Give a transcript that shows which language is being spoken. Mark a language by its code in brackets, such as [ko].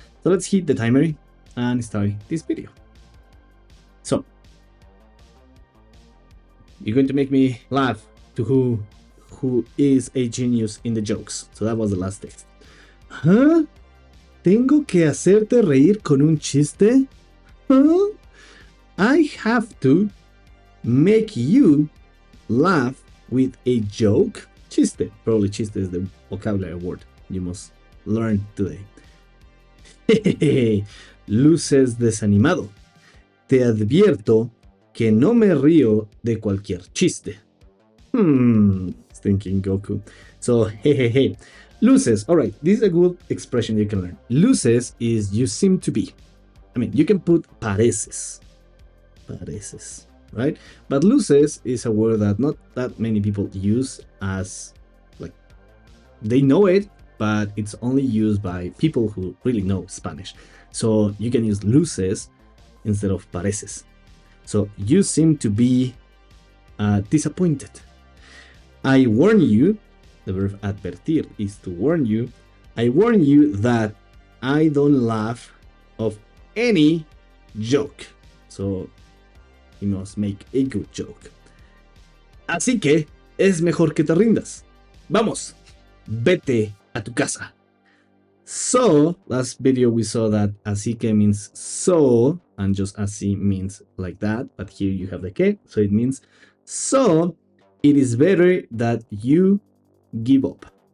[en] So let's hit the timer and start this video. So, you're going to make me laugh to who is a genius in the jokes. So that was the last text. ¿Huh? [es] ¿Tengo que hacerte reír con un chiste? ¿Huh? [en] I have to make you laugh with a joke? Chiste. Probably chiste is the vocabulary word you must learn today. [es] Luces desanimado. Te advierto que no me río de cualquier chiste. [en] Thinking Goku. So, hey. Luces. Alright, this is a good expression you can learn. Luces is you seem to be. I mean, you can put pareces. Pareces. Right? But luces is a word that not that many people use as, like, they know it, but it's only used by people who really know Spanish. So you can use luces instead of pareces. So you seem to be disappointed. I warn you, the verb advertir is to warn you. I warn you that I don't laugh of any joke. So you must make a good joke. [es] Así que es mejor que te rindas. Vamos, vete a tu casa. [en] So, last video we saw that así que means so, and just así means like that, but here you have the que, so it means so, it is better that you give up.